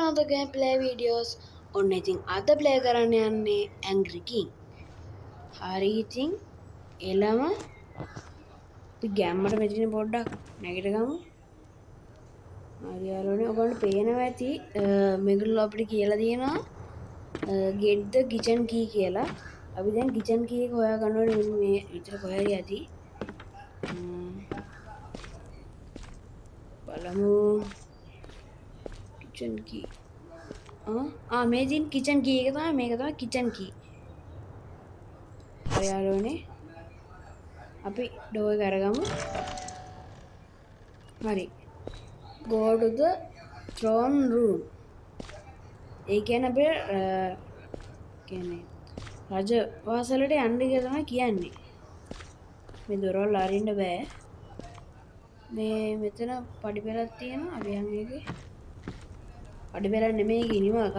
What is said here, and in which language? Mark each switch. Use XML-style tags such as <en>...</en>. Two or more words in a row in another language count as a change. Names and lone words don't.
<en>gameplay videos</en> <si>ඔන්න ඉතින් අද ප්ලේ කරන්න යන්නේ Angry King. හරි ඉතින් එළම අපි ගැම්මට මෙතන පොඩ්ඩක් නැගිටගමු. හරි යාළුවනේ ඔයගොල්ලෝ පේනවා ඇති මේගොල්ලෝ අපිට කියලා දෙනවා</si> <en>get the kitchen key</en> <si>කියලා. අපි දැන්</si> <en>kitchen key</en> <si>එක හොයා ගන්න ඕනේ මෙන්න මේ විතර කොහේ හරි ඇති. බලමු</si> <en>kitchen key</en> <si>මේ තියෙන</si> <en>kitchen key</en> <si>එක තමයි මේක තමයි</si> <en>kitchen key.</en> <si>හරි යාළුවනේ අපි ඩෝර් එක අරගමු.</si> <en>හරි go to the throne room.</en> <si>ඒ කියන්නේ අපේ කියන්නේ රජ වාසලට යන්න කියලා තමයි කියන්නේ. මේ දොරවල් අරින්න බෑ. මේ මෙතන පඩි පෙළක් තියෙනවා. අපි යන් ඒකේ පඩි පෙළක් නෙමෙයි ගිනිම එකක්.</si>